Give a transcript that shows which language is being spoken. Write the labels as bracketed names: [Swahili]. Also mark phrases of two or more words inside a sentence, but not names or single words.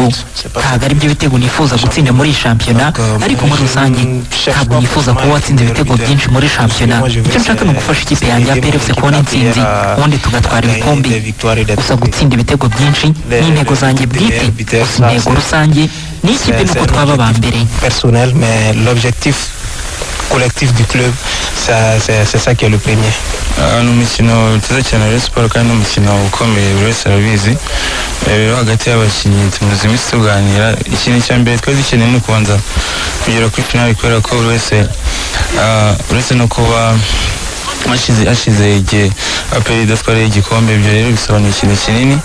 [Kinyarwanda] Ntabwo ari byo bitego nifuza gutsinda muri shampiyona, ariko muri rusange ntabwo nifuza kuba watsinze ibitego byinshi muri shampiyona. Icyo nshaka ni ugufasha ikipe yanjye ya PFC kubona intsinzi, ubundi tugatwara ibikombe. Gusa gutsinda ibitego byinshi ni intego zanjye bwite, gusa intego rusange ni ikipe nuko twaba aba mbere. [French] Personnel, mais l'objectif collectif du club, c'est ça qui est le premier. [Kinyarwanda] Ni umukino tuza cyane Rayon Sport kandi umukino ukomeye buri wese arabizi. Rero hagati y'abakinnyi tumaze iminsi tuganira, ikintu cya mbere twari dukeneye ni ukubanza kugera kuri finale, kubera ko buri wese uretse no kuba hashize igihe APR idatwara igikombe, ibyo rero bisobanuye ikintu kinini.